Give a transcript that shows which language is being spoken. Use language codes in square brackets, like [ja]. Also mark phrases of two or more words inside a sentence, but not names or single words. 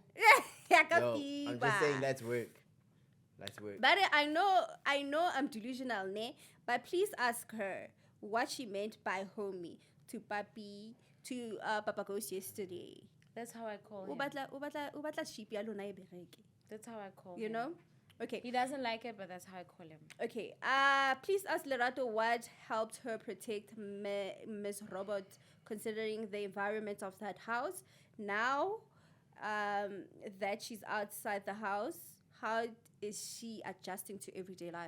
[en] Yo, I'm just saying, let's work. Let's work. But I know I'm delusional, ne? But please ask her what she meant by homie to Papi, to Papa Ghost yesterday. That's how I call him. [st] Ubatla sheep ya lona e bereke. [en] That's how I call him. You know? Okay. He doesn't like it, but that's how I call him. Okay. Please ask Lerato what helped her protect Miss Robert, considering the environment of that house. Now that she's outside the house, how is she adjusting to everyday life?